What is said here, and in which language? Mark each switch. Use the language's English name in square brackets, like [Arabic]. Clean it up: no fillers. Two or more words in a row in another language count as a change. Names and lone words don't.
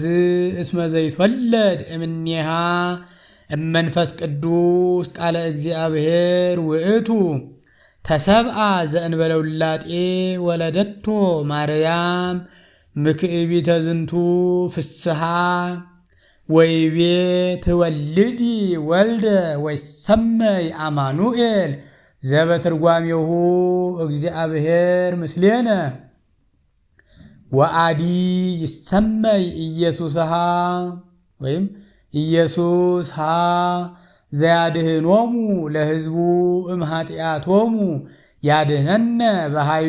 [Geez] እስመ ዘይትወለድ እምኔሃ እመንፈስ ቅዱስ ቃለ እግዚአብሔር ውእቱ ተሰብአ ዘእንበለ ውላጤ ወለደቶ ማርያም ምክዕቢተ ዝንቱ ፍስሓ ወይቤ ትወልዲ ወልደ ወይሰመይ አማኑኤል ዘበትርጓሜሁ እግዚአብሔር ምስሌነ ወአዲ ይሰመይ ኢየሱስሃ ወይም ኢየሱስ ሃ ዘያድህኖሙ ለሕዝቡ እምኃጢአቶሙ ያድህነነ በኃይሉ